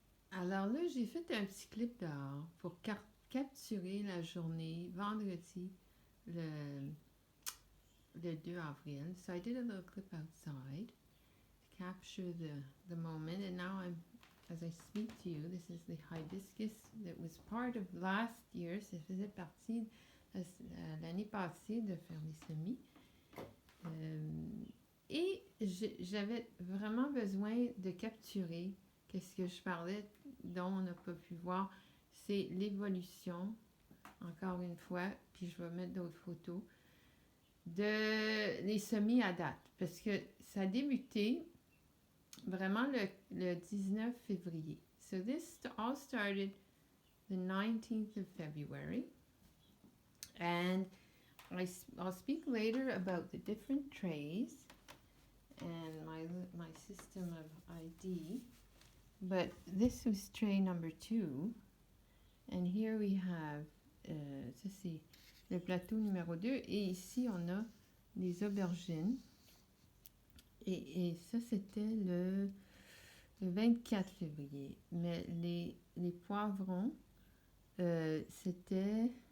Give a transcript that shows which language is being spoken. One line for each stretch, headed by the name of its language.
French: Alors là, j'ai fait un petit clip dehors pour capturer la journée, vendredi, le 2 avril.
English: So I did a little clip outside to capture the moment. And now as I speak to you, this is the hibiscus that was part of last year.
French: Ça faisait partie l'année passée de faire les semis. Et j'avais vraiment besoin de capturer qu'est-ce que je parlais, dont on n'a pas pu voir, c'est l'évolution, encore une fois, puis je vais mettre d'autres photos, de les semis à date, parce que ça a débuté vraiment le 19 février.
English: So this all started the 19th of February, and I'll speak later about the different trays and my system of ID. But this was tray number 2. And here we have,
French: ça c'est le plateau numéro 2. Et ici, on a des aubergines. Et ça, c'était le 24 février. Mais les poivrons, c'était...